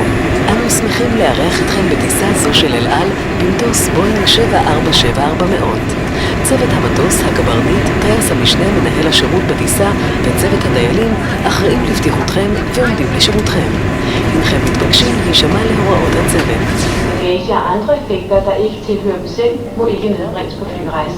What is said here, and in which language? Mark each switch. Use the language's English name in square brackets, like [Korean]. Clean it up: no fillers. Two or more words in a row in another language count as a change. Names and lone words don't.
[Hebrew] אנו שמחים לארח אתכם בטיסה זו של אל על במטוס בואינג 747-400. צוות המטוס, הקברניט, טייס המשנה, מנהל השירות בטיסה וצוות הדיילים אחראים לבטיחותכם ועומדים לשירותכם. הנכם מתבקשים להישמע להוראות הצוות. [Danish] Bagage og andre effekter, der ikke tilhører dem selv, må ikke nedbringes på flyrejsen.